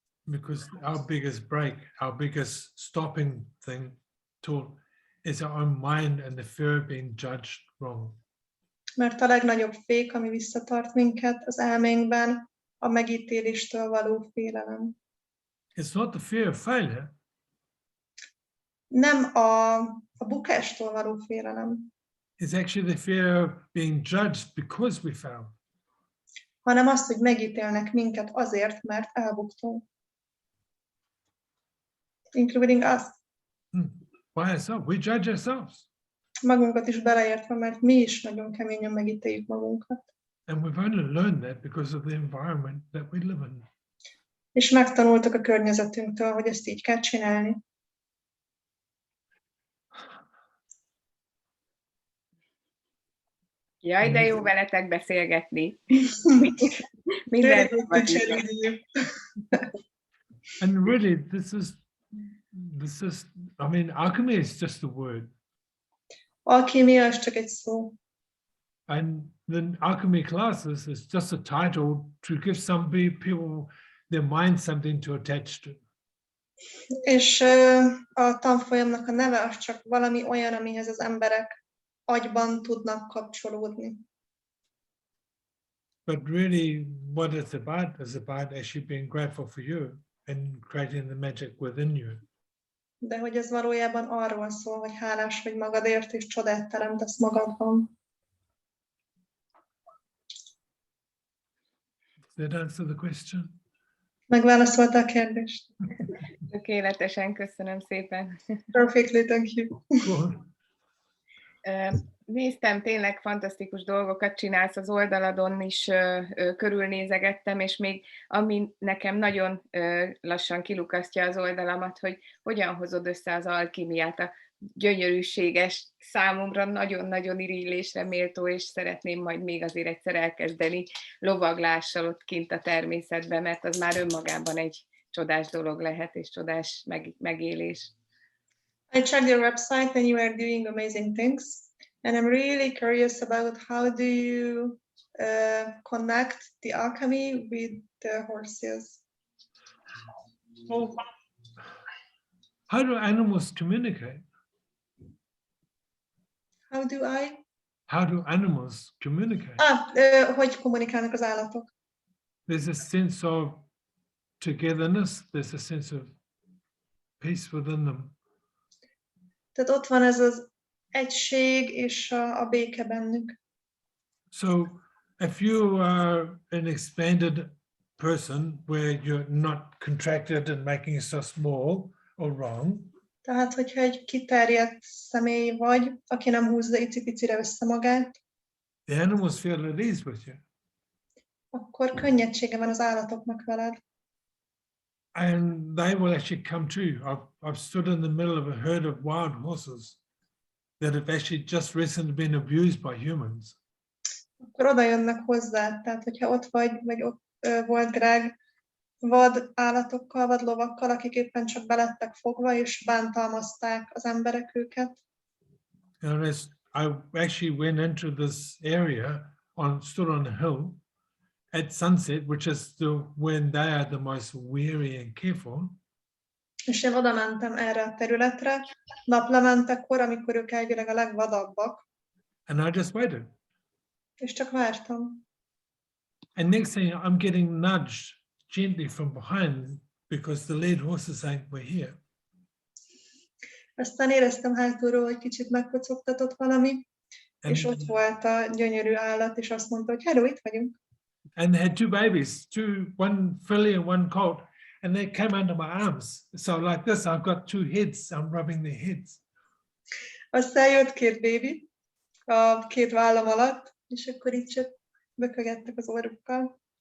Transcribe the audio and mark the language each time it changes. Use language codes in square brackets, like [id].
[en] Because our biggest break, our biggest stopping tool is our own mind and the fear of being judged wrong. [hu] Mert a legnagyobb fék, ami visszatart minket az elménkben, a megítéléstől való félelem. [en] It's not the fear of failure. [hu] Nem a bukástól való félelem, [en] It's actually the fear of being judged because we failed. [hu] hanem azt, hogy megítélnek minket azért, mert elbuktunk. [en] Including us. By ourselves, we judge ourselves. [hu] Magunkat is beleértve, mert mi is nagyon keményen megítéljük magunkat. [en] And we've only learned that because of the environment that we live in. [hu] És megtanultak a környezetünktől, hogy ezt így kell csinálni. Jaj, de jó veletek beszélgetni. [en] Really [hu] Minden. [en] good to chat with you. And really, this is, I mean, alchemy is just a word. [hu] Alkímia az csak egy szó. [en] And the alchemy classes is just a title to give some people their mind something to attach to. [hu] És a tanfolyamnak a neve az csak valami olyan, amihez az emberek agyban tudnak kapcsolódni. [en] But really, what it's about is about actually being grateful for you and creating the magic within you. [hu] De hogy ez valójában arról szól, hogy hálás vagy magadért, és csodát teremtesz magadban. [en] Does that answer the question? [hu] Megválaszolta a kérdést? Tökéletesen, köszönöm szépen. [en] Perfectly, thank you. Cool. [hu] Néztem, tényleg fantasztikus dolgokat csinálsz az oldaladon is, körülnézegettem, és még ami nekem nagyon lassan kilukasztja az oldalamat, hogy hogyan hozod össze az alkimiát, a gyönyörűséges, számomra nagyon-nagyon irigylésre méltó, és szeretném majd még azért egyszer elkezdeni lovaglással ott kint a természetben, mert az már önmagában egy csodás dolog lehet, és csodás megélés. [en] I checked your website and you are doing amazing things. And I'm really curious about how do you connect the alchemy with the horses? Well, how do animals communicate? How do I? How do animals communicate? [hu] Hogy kommunikálnak az állatok? [en] There's a sense of togetherness. There's a sense of peace within them. [hu] Tehát ott van ez az egység és a béke bennük. [en] So if you are an expanded person where you're not contracted and making yourself small or wrong, [hu] Tehát, hogyha egy kiterjedt személy vagy, aki nem húzza icipicire össze magát, [en] the animals feel at ease with you. [hu] akkor könnyedsége van az állatoknak veled. [en] And they will actually come to you. I've stood in the middle of a herd of wild horses that have actually just recently been abused by humans. [hu] Akkor oda jönnek hozzá. Tehát, hogyha ott vagy ott volt Greg, vad állatokkal, vad lovakkal, akik éppen csak belettek fogva, és bántalmazták az emberek őket. [en] And as I actually went into this area, stood on a hill at sunset, which is when they are the most wary and careful. [hu] És én oda mentem erre a területre, naplementekor, amikor ők elvileg a legvadabbak. [en] And I just waited. [hu] És csak vártam. [en] And next thing, I'm getting nudged gently from behind because the lead horse is saying, we're here. [hu] Aztán éreztem hátulról, hogy kicsit megkocogtatott valami, és ott volt a gyönyörű állat, és azt mondta, hogy hello, itt vagyunk. [en] And they had two babies, one filly and one colt, and they came under my arms. So like this, I've got two heads, I'm rubbing their heads. [hu] Aztán jött két bébi a két vállam alatt, és akkor így csak bökögettek az orrukkal.